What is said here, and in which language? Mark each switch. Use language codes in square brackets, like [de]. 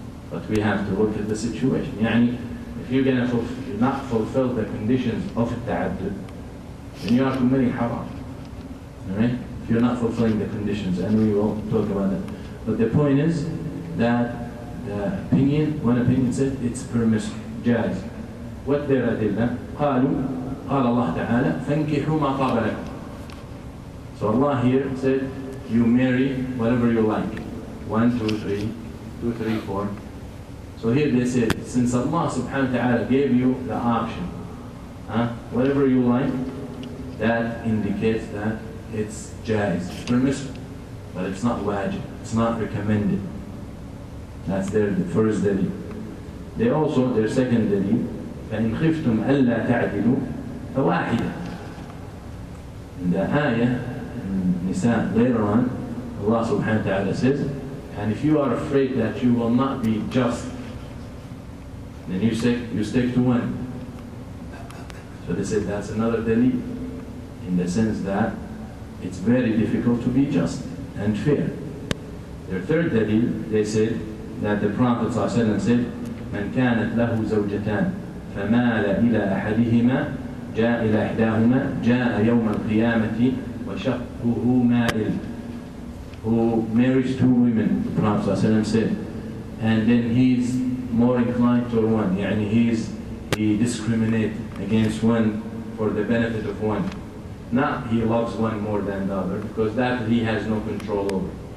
[en] But we have to look at the situation. Yani, if you're going to not fulfill the conditions of ta'addud, then you are committing haram. Alright? If you're not fulfilling the conditions, and we will talk about that. But the point is that the opinion, one opinion said it's permissible, jaiz. What their adillah? [ar] قالوا قال الله تعالى فانكحوا ما طاب لكم. [en] So Allah here said, you marry whatever you like. 1, 2, 3, 2, 3, 4. So here they said, since Allah subhanahu wa ta'ala gave you the option Whatever you like, that indicates that it's jaiz, it's permissible, but it's not wajib, it's not recommended. That's their first dalil. They also, their second dalil, [ar] فَإِنْ خِفْتُمْ أَلَّا تَعْدِلُوا فَوَاحِدًا. [en] In the ayah, in Nisa, later on, Allah subhanahu wa ta'ala says, and if you are afraid that you will not be just, then you stick to one. So they said that's another dalil, in the sense that it's very difficult to be just and fair. Their third dalil, they said that the Prophet ﷺ said, [ar] من كانت له زوجتان فمال إلى أحدهما جاء إلى إحداهما جاء يوم القيامة وشقه مائل. [en] Who marries two women, the Prophet ﷺ said, and then he's more inclined to one, [ar] يعني [en] he discriminates against one for the benefit of one. Not he loves one more than the other, because that he has no control over.